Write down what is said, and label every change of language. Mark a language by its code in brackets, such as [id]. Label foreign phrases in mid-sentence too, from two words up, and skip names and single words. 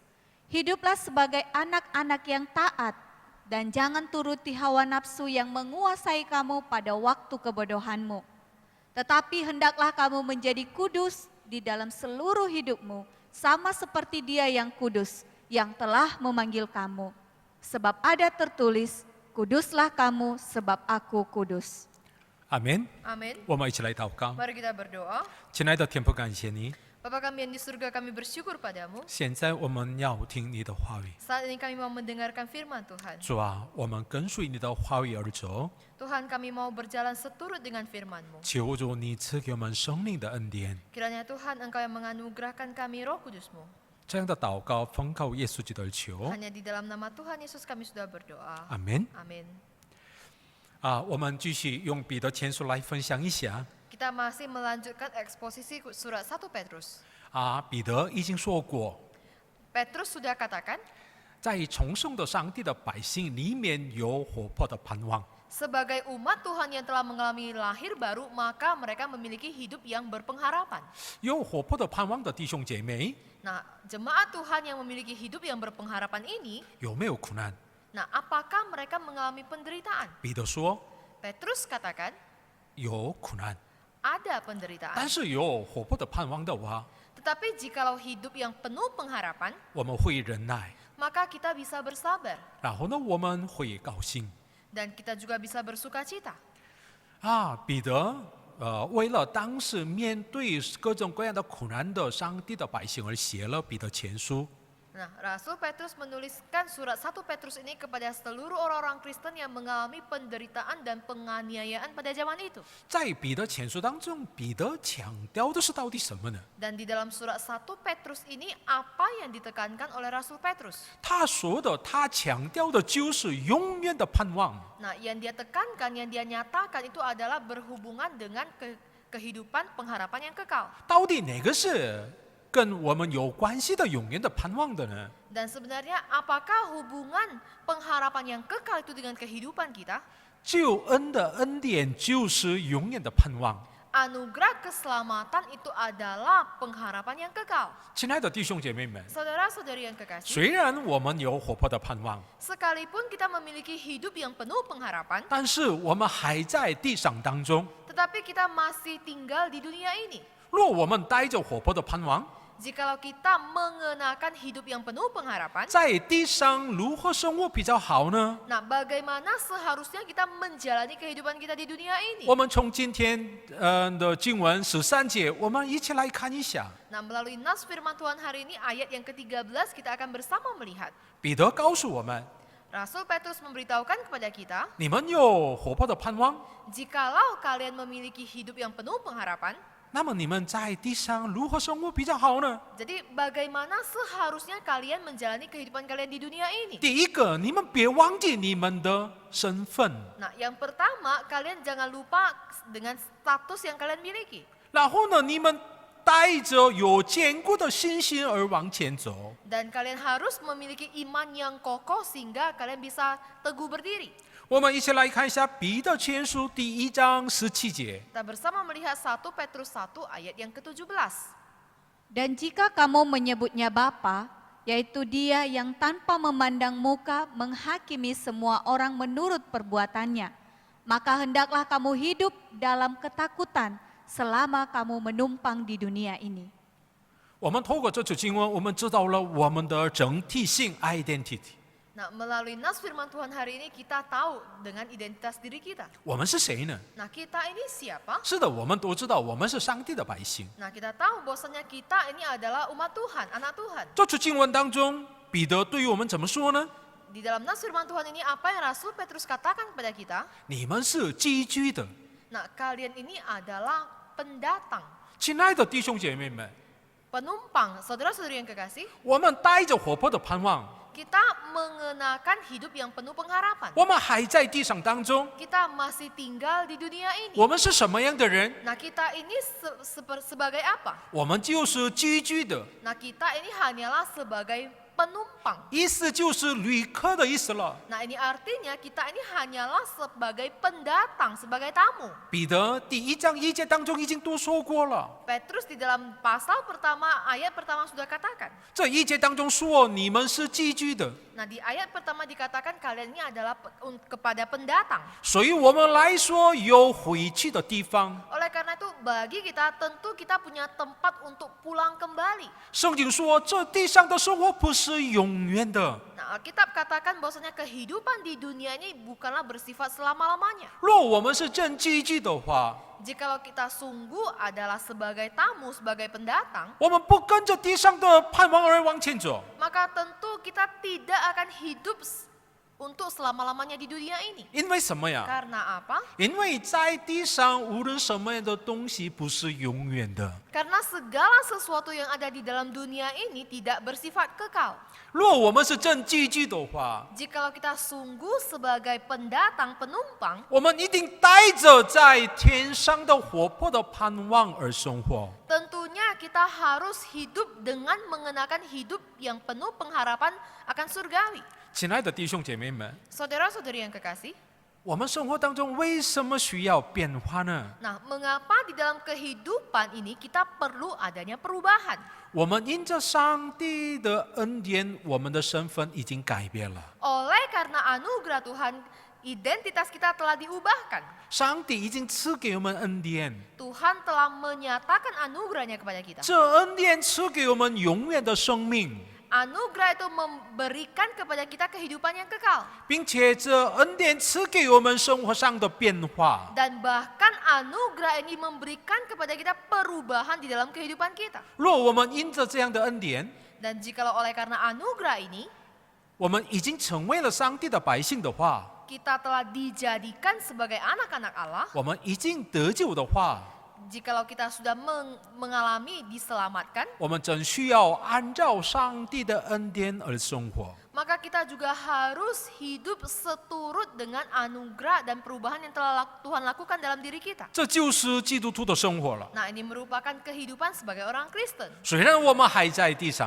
[id] Hiduplah sebagai anak-anak yang taat dan jangan turuti hawa nafsu yang menguasai kamu pada waktu kebodohanmu. Tetapi hendaklah kamu menjadi kudus di dalam seluruh hidupmu, sama seperti Dia yang kudus, yang telah memanggil kamu. Sebab ada tertulis, kuduslah kamu sebab aku kudus. [zh] 阿门。 [id] Amin. [zh] 我们一起来祷告。 [id] Mari kita berdoa. [zh] 亲爱的天父，感谢你。 [id] Bapa kami yang di surga, kami bersyukur padamu. [zh] 现在我们要听你的话语， [id] Saat ini kami mau mendengarkan firman Tuhan. [zh] 主啊，我们跟随你的话语而走， [id] Tuhan, kami mau berjalan seturut dengan firman-Mu. [zh] 求主你赐给我们生命的恩典。 [id] Kiranya Tuhan Engkau yang menganugerahkan kami Roh Kudus-Mu. [zh] 这样的祷告奉靠耶稣基督而求， [id] Hanya di dalam nama Tuhan Yesus kami sudah berdoa. [zh] 阿门。 [id] Amin. [zh] 我们继续用彼得前书来分享一下。 [id] Kita masih melanjutkan eksposisi surat 1 Petrus. [zh] 彼得已经说过， [id] Petrus sudah katakan, [zh] 在重生的上帝的百姓里面有活泼的盼望。 [id] sebagai umat Tuhan yang telah mengalami lahir baru, maka mereka memiliki hidup yang berpengharapan. [zh] 有活泼的盼望的弟兄姐妹， [id] Nah, jemaat Tuhan yang memiliki hidup yang berpengharapan ini, [zh] 有没有苦难？ [id] nah apakah mereka mengalami penderitaan? [zh] 彼得说 [id] Petrus katakan, [zh] 有苦难， [id] ada penderitaan. [zh] 但是有活泼的盼望的话， [id] Tetapi jikalau hidup yang penuh pengharapan, [zh] 我们会忍耐， [id] maka kita bisa bersabar. [zh] 然后呢，我们会高兴。 [id] Dan kita juga bisa bersuka cita. [zh] 彼得为了当时面对各种各样的苦难的上帝的百姓而写了彼得前书。 [id] Nah, Rasul Petrus menuliskan surat 1 Petrus ini kepada seluruh orang-orang Kristen yang mengalami penderitaan dan penganiayaan pada zaman itu. [zh] 在彼得前书当中，彼得强调的是到底什么呢？ [id] Dan di dalam surat 1 Petrus ini apa yang ditekankan oleh Rasul Petrus? [zh] 他说的，他强调的就是永远的盼望。 [id] Nah, yang dia tekankan, yang dia nyatakan itu adalah berhubungan dengan kehidupan pengharapan yang kekal. [zh] 到底哪个是跟我们有关系的永远的盼望的呢？ [id] Dan sebenarnya apakah hubungan pengharapan yang kekal itu dengan kehidupan kita? [zh] 救恩的恩典就是永远的盼望。 [id] Anugerah keselamatan itu adalah pengharapan yang kekal. [zh] 亲爱的弟兄姐妹们， [id] Saudara-saudari yang kekasih, [zh] 虽然我们有活泼的盼望， [id] sekalipun kita memiliki hidup yang penuh pengharapan, [zh] 但是我们还在地上当中。 [id] tetapi kita masih tinggal di dunia ini. [zh] 若我们带着活泼的盼望， [id] Jikalau kita mengenakan hidup yang penuh pengharapan, [zh] 在地上如何生活比较好呢？ [id] nah bagaimana seharusnya kita menjalani kehidupan kita di dunia ini? [zh] 我们从今天的经文13节，我们一起来看一下。 [id] Nah, melalui nas firman Tuhan hari ini, ayat yang ke-13 kita akan bersama melihat. [zh] 彼得告诉我们， [id] Rasul Petrus memberitahukan kepada kita, [zh] 你们有活泼的盼望， [id] jikalau kalian memiliki hidup yang penuh pengharapan, [zh] 那么你们在地上如何生活比较好呢？ [id] jadi bagaimana seharusnya kalian menjalani kehidupan kalian di dunia ini? [zh] 第一个，你们别忘记你们的身份， [id] Nah, yang pertama, kalian jangan lupa dengan status yang kalian miliki. [zh] 然后呢，你们带着有坚固的信心而往前走。 [id] Dan kalian harus memiliki iman yang kokoh sehingga kalian bisa teguh berdiri. [zh] 我们一起来看一下彼得前书第1章17节。 [id] Kita bersama melihat 1 Petrus 1 ayat yang ke-17. Dan jika kamu menyebutnya Bapa, yaitu Dia yang tanpa memandang muka menghakimi semua orang menurut perbuatannya. Maka hendaklah kamu hidup dalam ketakutan selama kamu menumpang di dunia ini. [zh] 我们透过这句经文，我们知道了我们的整体性 identity。 [id] Nah, melalui nas firman Tuhan hari ini kita tahu dengan identitas diri kita. [zh] 我们是谁呢？ [id] Nah, kita ini siapa? [zh] 是的，我们都知道我们是上帝的百姓。 [id] Nah, kita tahu bahwasanya kita ini adalah umat Tuhan, anak Tuhan. [zh] 这句经文当中，彼得对于我们怎么说呢？ [id] Di dalam nas firman Tuhan ini apa yang Rasul Petrus katakan kepada kita? [zh] 你们是寄居的。 [id] Nah, kalian ini adalah pendatang, [zh] 亲爱的弟兄姐妹们， [id] penumpang, saudara-saudari yang kekasih. [zh] 我们带着活泼的盼望， [id] Kita mengenakan hidup yang penuh pengharapan. [zh] 我们还在地上当中， [id] Kita masih tinggal di dunia ini. [zh] 我们是什么样的人？ [id] Nah, kita ini sebagai apa? [zh] 我们就是寄居的， [id] Nah, kita ini hanyalah sebagai penumpang. [zh] 意思就是旅客的意思了。 [id] Nah, ini artinya kita ini hanyalah sebagai pendatang, sebagai tamu. [zh] 彼得第1章1节当中已经都说过了， [id] Petrus di dalam pasal pertama, ayat pertama sudah katakan. [zh] 这1节当中说你们是寄居的， [id] Nah, di ayat pertama dikatakan kalian ini adalah kepada pendatang. [zh] 所以我们来说有回去的地方。 [id] Oleh karena itu, bagi kita tentu kita punya tempat untuk pulang kembali. [zh] 圣经说这地上的生活不是永远的， [id] Nah, Alkitab katakan bahwasanya kehidupan di dunia ini bukanlah bersifat selama-lamanya. [zh] 若我们是真寄居的话， [id] Jikalau kita sungguh adalah sebagai tamu, sebagai pendatang, [zh] 我们不跟着地上的盼望而往前走， [id] maka tentu kita tidak akan hidup untuk selama-lamanya di dunia ini. [zh] 因为什么呀？ [id] Karena apa? [zh] 因为在地上无论什么样的东西不是永远的。 [id] Karena segala sesuatu yang ada di dalam dunia ini tidak bersifat kekal. [zh] 若我们是真寄居的话， [id] Jikalau kita sungguh sebagai pendatang, penumpang, [zh] 我们一定带着在天上的活泼的盼望而生活。 [id] tentunya kita harus hidup dengan mengenakan hidup yang penuh pengharapan akan surgawi. [zh] 亲爱的弟兄姐妹们， [id] Saudara-saudari yang kekasih, [zh] 我们生活当中为什么需要变化呢？ [id] nah mengapa di dalam kehidupan ini kita perlu adanya perubahan? [zh] 我们因着上帝的恩典，我们的身份已经改变了。 [id] Oleh karena anugerah Tuhan, identitas kita telah diubahkan. [zh] 上帝已经赐给我们恩典， [id] Tuhan telah menyatakan anugerahnya kepada kita. [zh] 这恩典赐给我们永远的生命， [id] Anugerah itu memberikan kepada kita kehidupan yang kekal. [zh] 并且这恩典赐给我们生活上的变化。 [id] Dan bahkan anugerah ini memberikan kepada kita perubahan di dalam kehidupan kita. [zh] 若我们因着这样的恩典， [id] Dan jikalau oleh karena anugerah ini, [zh] 我们已经成为了上帝的百姓的话， [id] kita telah dijadikan sebagai anak-anak Allah. [zh] 我们已经得救的话， [id] Jikalau kita sudah mengalami diselamatkan, [zh] 我们真需要按照上帝的恩典而生活。 [id] maka kita juga harus hidup seturut dengan anugerah dan perubahan yang telah Tuhan lakukan dalam diri kita. [zh] 这就是基督徒的生活了。 [id] Nah, ini merupakan kehidupan sebagai orang Kristen. [zh] 虽然我们还在地上，